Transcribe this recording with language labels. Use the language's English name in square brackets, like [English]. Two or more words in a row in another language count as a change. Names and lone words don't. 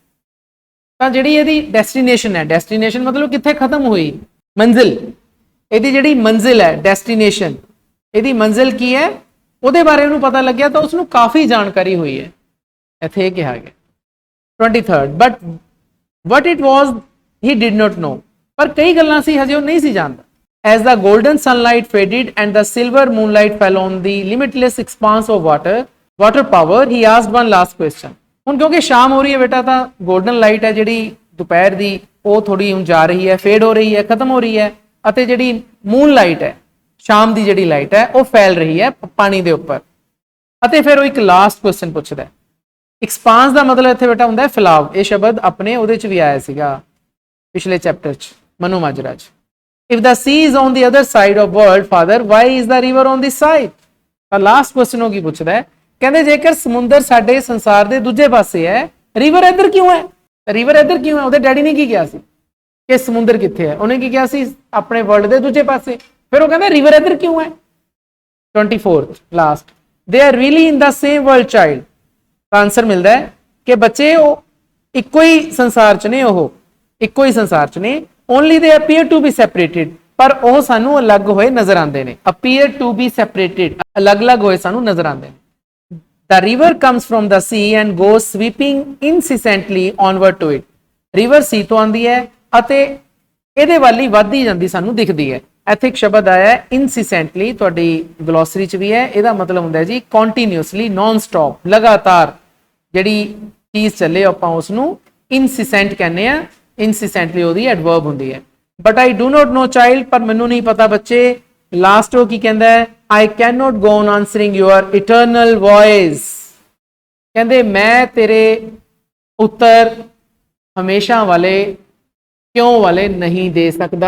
[Punjabi] ਤਾਂ ਜਿਹੜੀ ਇਹਦੀ ਡੈਸਟੀਨੇਸ਼ਨ ਹੈ, ਡੈਸਟੀਨੇਸ਼ਨ ਮਤਲਬ ਕਿੱਥੇ ਖਤਮ ਹੋਈ, ਮੰਜ਼ਿਲ, ਇਹਦੀ ਜਿਹੜੀ ਮੰਜ਼ਿਲ ਹੈ, ਡੈਸਟੀਨੇਸ਼ਨ, ਇਹਦੀ ਮੰਜ਼ਿਲ ਕੀ ਹੈ, ਉਹਦੇ ਬਾਰੇ ਉਹਨੂੰ ਪਤਾ ਲੱਗਿਆ। ਤਾਂ ਉਸਨੂੰ ਕਾਫੀ ਜਾਣਕਾਰੀ ਹੋਈ ਹੈ। ਇੱਥੇ ਇਹ ਕਿਹਾ ਗਿਆ 23rd, [English] But what it was he did not know, [Punjabi] ਪਰ ਕਈ ਗੱਲਾਂ ਸੀ ਹਜੇ ਉਹ ਨਹੀਂ ਸੀ ਜਾਣਦਾ। [English] As the golden sunlight faded and the silver moonlight fell on the limitless expanse of water power, he asked one last question। [Punjabi] ਹੁਣ ਕਿਉਂਕਿ ਸ਼ਾਮ ਹੋ ਰਹੀ ਹੈ ਬੇਟਾ, ਤਾਂ [English] golden light [Punjabi] ਹੈ ਜਿਹੜੀ ਦੁਪਹਿਰ ਦੀ, ਉਹ ਥੋੜੀ ਹੁਣ ਜਾ ਰਹੀ ਹੈ, ਫੇਡ ਹੋ ਰਹੀ ਹੈ, ਖਤਮ ਹੋ ਰਹੀ ਹੈ। ਅਤੇ ਜਿਹੜੀ [English] moon light [Punjabi] ਹੈ, ਸ਼ਾਮ ਦੀ ਜਿਹੜੀ ਲਾਈਟ ਹੈ, ਉਹ ਫੈਲ ਰਹੀ ਹੈ ਪਾਣੀ ਦੇ ਉੱਪਰ। ਅਤੇ ਫਿਰ ਉਹ ਇੱਕ [English] last question [Punjabi] ਪੁੱਛਦਾ ਹੈ। ਐਕਸਪਾਂਸ ਦਾ ਮਤਲਬ ਇੱਥੇ ਬੇਟਾ ਹੁੰਦਾ ਹੈ ਫੈਲਾਵ। ਇਹ ਸ਼ਬਦ ਆਪਣੇ ਉਹਦੇ ਚ ਵੀ ਆਇਆ ਸੀਗਾ ਪਿਛਲੇ ਚੈਪਟਰ ਚ, ਮਨੂ ਮਾਜਰਾ ਚ। [English] If the sea is on the other side of world, father, why is the river on this side? [Punjabi] ਤਾਂ [English] last question [Punjabi] ਉਹ ਕੀ ਪੁੱਛਦਾ ਹੈ, ਕਹਿੰਦੇ ਜੇਕਰ ਸਮੁੰਦਰ ਸਾਡੇ ਸੰਸਾਰ ਦੇ ਦੂਜੇ ਪਾਸੇ ਹੈ, ਰਿਵਰ ਇੱਧਰ ਕਿਉਂ ਹੈ? ਰਿਵਰ ਇੱਧਰ ਕਿਉਂ ਹੈ? ਉਹਦੇ ਡੈਡੀ ਨੇ ਕੀ ਕਿਹਾ ਸੀ ਕਿ ਸਮੁੰਦਰ ਕਿੱਥੇ ਹੈ? ਉਹਨੇ ਕੀ ਕਿਹਾ ਸੀ? ਆਪਣੇ ਵਰਲਡ ਦੇ ਦੂਜੇ ਪਾਸੇ। ਫਿਰ ਉਹ ਕਹਿੰਦਾ ਰਿਵਰ ਇੱਧਰ ਕਿਉਂ ਹੈ? 24th ਲਾਸਟ, [English] they are really in the same world child। [Punjabi] ਤਾਂ ਆਨਸਰ ਮਿਲਦਾ ਹੈ ਕਿ ਬੱਚੇ ਉਹ ਇੱਕੋ ਹੀ ਸੰਸਾਰ ਚ ਨੇ, ਉਹ ਇੱਕੋ ਹੀ ਸੰਸਾਰ ਚ ਨੇ। [English] only they appear to be separated, [Punjabi] ਪਰ ਉਹ ਸਾਨੂੰ ਅਲੱਗ ਹੋਏ ਨਜ਼ਰ ਆਉਂਦੇ ਨੇ। [English] appear to be separated, [Punjabi] ਅਲੱਗ-ਅਲੱਗ ਹੋਏ ਸਾਨੂੰ ਨਜ਼ਰ ਆਉਂਦੇ ਨੇ। [English] the river comes from the sea and goes sweeping incessantly onward to it। river sea [Punjabi] ਤੋਂ ਆਉਂਦੀ ਹੈ ਅਤੇ ਇਹਦੇ ਵੱਲ ਹੀ ਵੱਧਦੀ ਜਾਂਦੀ ਸਾਨੂੰ ਦਿਖਦੀ ਹੈ। ਇੱਥੇ ਇੱਕ ਸ਼ਬਦ ਆਇਆ ਹੈ incessantly, ਤੁਹਾਡੀ ਗਲੋਸਰੀ ਚ ਵੀ ਹੈ। ਇਹਦਾ ਮਤਲਬ ਹੁੰਦਾ ਹੈ ਜੀ [English] continuously, non stop, [Punjabi] ਲਗਾਤਾਰ ਜਿਹੜੀ ਚੀਜ਼ ਚੱਲੇ ਆਪਾਂ ਉਸ ਨੂੰ incessant ਕਹਿੰਦੇ ਆ। incessantly ਉਹਦੀ ਐਡਵਰਬ ਹੁੰਦੀ ਹੈ। [English] But I do not know child, [Punjabi] ਪਰ ਮੈਨੂੰ ਨਹੀਂ ਪਤਾ ਬੱਚੇ। ਲਾਸਟ ਉਹ ਕੀ ਕਹਿੰਦਾ ਹੈ, [English] I can not go on answering your eternal voice. [Punjabi] ਕਹਿੰਦੇ ਮੈਂ ਤੇਰੇ ਉੱਤਰ ਹਮੇਸ਼ਾ ਵਾਲੇ ਕਿਉਂ ਵਾਲੇ ਨਹੀਂ ਦੇ ਸਕਦਾ।